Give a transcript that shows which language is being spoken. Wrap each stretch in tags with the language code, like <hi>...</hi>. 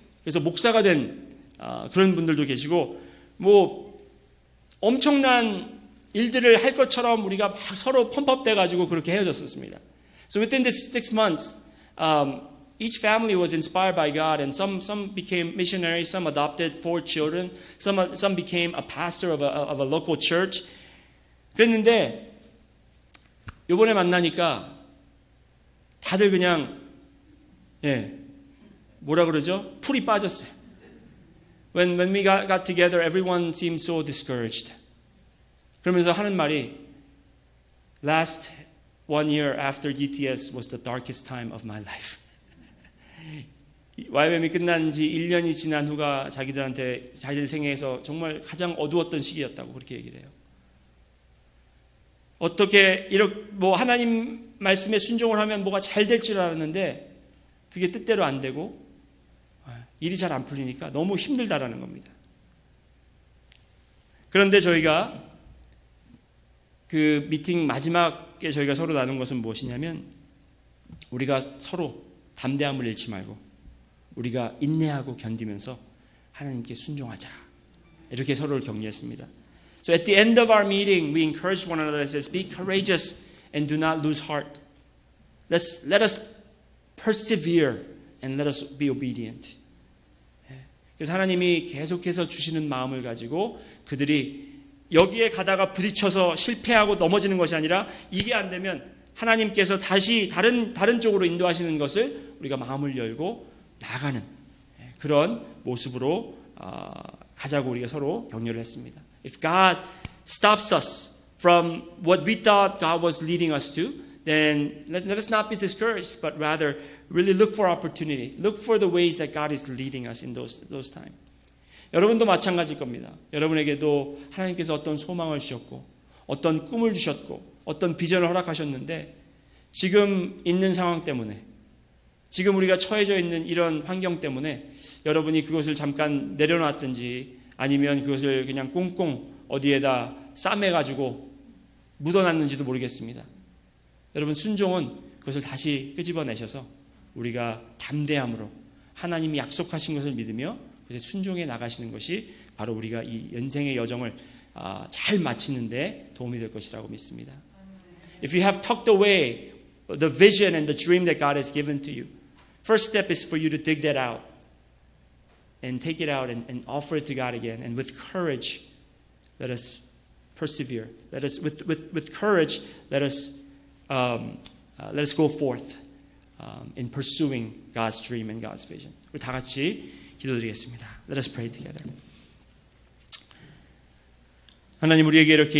<ko>그래서 목사가 된 그런 분들도 계시고, 뭐 엄청난 일들을 할 것처럼 우리가 막 서로 펌프업돼 가지고 그렇게 헤어졌었습니다.</ko> <en>So within this 6 months, each family was inspired by God, and some became missionaries, some adopted 4 children, some became a pastor of a local church.</en> <ko>그랬는데 이번에 만나니까 다들 그냥 뭐라 그러죠? 풀이 빠졌어요.</ko> <en>When we got together, everyone seemed so discouraged.</en> <ko>그러면서 하는 말이,</ko> <en>Last 1 year after GTS was the darkest time of my life.</en> <ko>YWAM이 끝난 지 1년이 지난 후가 자기들 생애에서 정말 가장 어두웠던 시기였다고 그렇게 얘기를 해요. 어떻게 이렇게 뭐 하나님 말씀에 순종을 하면 뭐가 잘 될 줄 알았는데 그게 뜻대로 안 되고 일이 잘 안 풀리니까 너무 힘들다라는 겁니다. 그런데 저희가 그 미팅 마지막에 저희가 서로 나눈 것은 무엇이냐면, 우리가 서로 담대함을 잃지 말고 우리가 인내하고 견디면서 하나님께 순종하자, 이렇게 서로를 격려했습니다.</ko> <en>So at the end of our meeting, we encouraged one another and says, "Be courageous and do not lose heart. Let us persevere and let us be obedient."</en> <ko>그래서 하나님이 계속해서 주시는 마음을 가지고 그들이 여기에 가다가 부딪혀서 실패하고 넘어지는 것이 아니라, 이게 안 되면 하나님께서 다시 다른 쪽으로 인도하시는 것을 우리가 마음을 열고 나가는 그런 모습으로 가자고 우리가 서로 격려를 했습니다.</ko> <en>If God stops us from what we thought God was leading us to, then let us not be discouraged, but rather really look for opportunity. Look for the ways that God is leading us in those times.</en> <ko>여러분도 마찬가지일 겁니다. 여러분에게도 하나님께서 어떤 소망을 주셨고, 어떤 꿈을 주셨고, 어떤 비전을 허락하셨는데, 지금 있는 상황 때문에, 지금 우리가 처해져 있는 이런 환경 때문에 여러분이 그것을 잠깐 내려놨든지 아니면 그것을 그냥 꽁꽁 어디에다 싸매가지고 묻어놨는지도 모르겠습니다. 여러분, 순종은 그것을 다시 끄집어내셔서 우리가 담대함으로 하나님이 약속하신 것을 믿으며 그래서 순종해 나가시는 것이 바로 우리가 이 인생의 여정을 잘 마치는데 도움이 될 것이라고 믿습니다.</ko> <en>If you have tucked away the vision and the dream that God has given to you, first step is for you to dig that out and take it out and offer it to God again. And with courage, let us persevere. Let us, with courage, let us go forth in pursuing God's dream and God's vision.</en> <ko>우리 다 같이 기도드리겠습니다.</ko> <en>Let us pray together.</en> <ko>하나님, 우리에게 이렇게</ko>